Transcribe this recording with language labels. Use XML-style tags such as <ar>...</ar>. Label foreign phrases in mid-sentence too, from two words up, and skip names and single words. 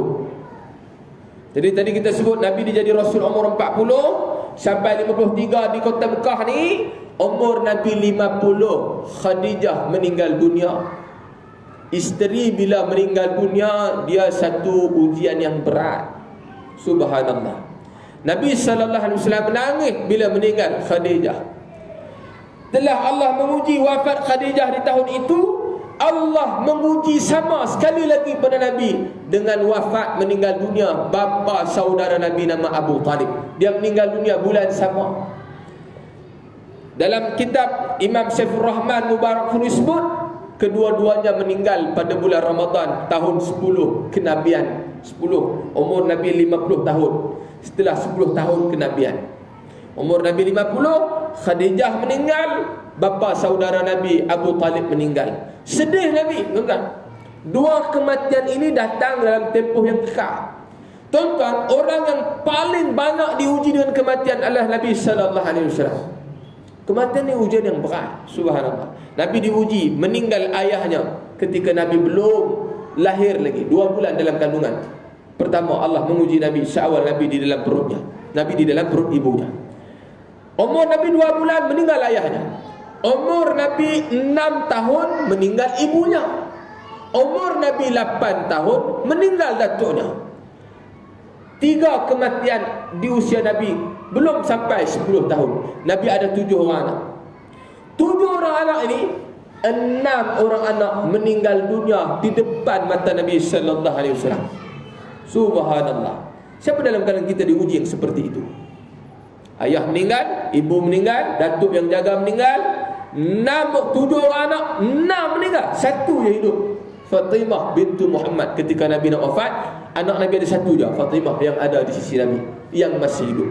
<ms>Jadi tadi kita sebut Nabi dijadi Rasul umur 40 sampai 53 di kota Mekah ni. Umur Nabi 50, Khadijah meninggal dunia. Isteri bila meninggal dunia, dia satu ujian yang berat. Subhanallah. Nabi</ms> <ar>صلى الله عليه وسلم</ar> <ms>menangis bila meninggal Khadijah. Telah Allah menguji wafat Khadijah di tahun itu, Allah menguji sama sekali lagi pada Nabi dengan wafat meninggal dunia bapa saudara Nabi nama Abu Talib. Dia meninggal dunia bulan sama. Dalam kitab Imam Saifur Rahman Mubarakfuri sebut, kedua-duanya meninggal pada bulan Ramadan tahun 10 kenabian. 10, umur Nabi 50 tahun. Setelah 10 tahun kenabian, umur Nabi 50, Khadijah meninggal, bapa saudara Nabi Abu Talib meninggal. Sedih Nabi, tuan-tuan. Dua kematian ini datang dalam tempoh yang dekat. Tuan-tuan, orang yang paling banyak diuji dengan kematian adalah Nabi</ms> <ar>صلى الله عليه وسلم.</ar> <ms>Kematian ni ujian yang berat. Subhanallah. Nabi diuji meninggal ayahnya ketika Nabi belum lahir lagi, 2 bulan dalam kandungan. Pertama, Allah menguji Nabi seawal Nabi di dalam perutnya, Nabi di dalam perut ibunya. Umur Nabi 2 bulan meninggal ayahnya. Umur Nabi 6 tahun meninggal ibunya. Umur Nabi 8 tahun meninggal datuknya. 3 kematian di usia Nabi belum sampai 10 tahun. Nabi ada 7 orang anak. 7 orang anak ini, 6 orang anak meninggal dunia di depan mata Nabi</ms> <ar>صلى الله عليه وسلم.</ar> <ms>Subhanallah. Siapa dalam kalangan kita diuji yang seperti itu? Ayah meninggal, ibu meninggal, datuk yang jaga meninggal, 7 orang anak, 6 meninggal, 1 yang hidup. Fatimah bintu Muhammad, ketika Nabi nak wafat, anak Nabi ada 1 je, Fatimah, yang ada di sisi Nabi, yang masih hidup.</ms>